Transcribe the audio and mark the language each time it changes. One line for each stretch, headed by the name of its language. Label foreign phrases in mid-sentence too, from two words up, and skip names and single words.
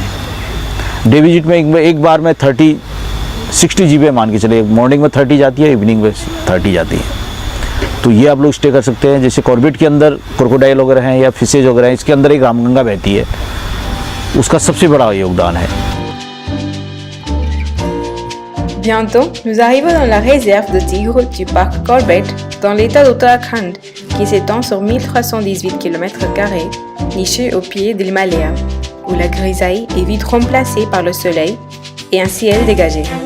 English: day visit
Hindi: में एक बार में 60 GB मान के चले, मॉर्निंग में 30 जाती है, इवनिंग में 30 जाती है। तो ये आप लोग स्टे कर सकते हैं। जैसे कॉर्बेट के अंदर क्रोकोडाइल वगैरह हैं या फिशेज वगैरह हैं, इसके अंदर एक रामगंगा बहती है, उसका सबसे बड़ा योगदान है।
French: Bientôt, nous arrivons dans la réserve de tigres du parc Corbett, dans l'état d'Uttarakhand, qui s'étend sur 1318 km², niché au pied de l'Himalaya, où la grisaille est vite remplacée par le soleil et un ciel dégagé.